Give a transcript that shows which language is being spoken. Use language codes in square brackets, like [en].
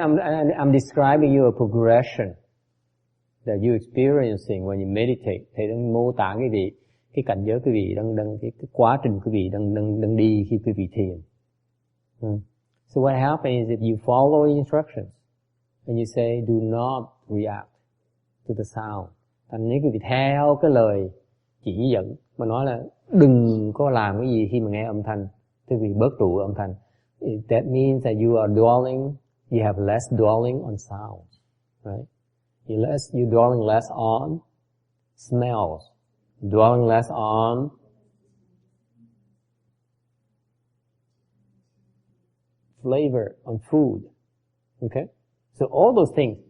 [en] I'm describing you a progression that you experiencing when you meditate. [vi] Thầy đang mô tả quý vị cái cảnh giới quý vị đang cái quá trình quý vị đang đi khi quý vị thiền. [en] So what happens is if you follow instructions and you say do not react to the sound. [vi] Thành nếu quý vị theo cái lời chỉ dẫn mà nói là đừng có làm cái gì khi mà nghe âm thanh, quý vị bớt trụ âm thanh. [en] That means that you are dwelling, you have less dwelling on sound, right? You're dwelling less on smells, dwelling less on flavor, on food. Okay? So all those things.